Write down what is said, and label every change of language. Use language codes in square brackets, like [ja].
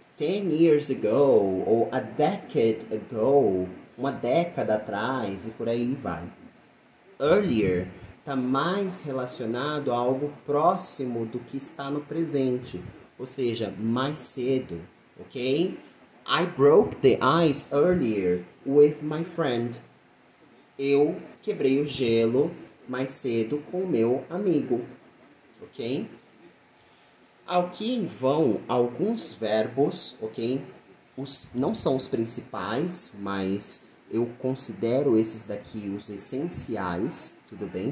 [en] 10 years ago, [pt] ou [en] a decade ago, [pt] uma década atrás, e por aí vai. Earlier está mais relacionado a algo próximo do que está no presente, ou seja, mais cedo, ok? [en] I broke the ice earlier with my friend. [pt] Eu quebrei o gelo mais cedo com o meu amigo, ok? Aqui vão alguns verbos, ok? Não são os principais, mas eu considero esses daqui os essenciais, tudo bem?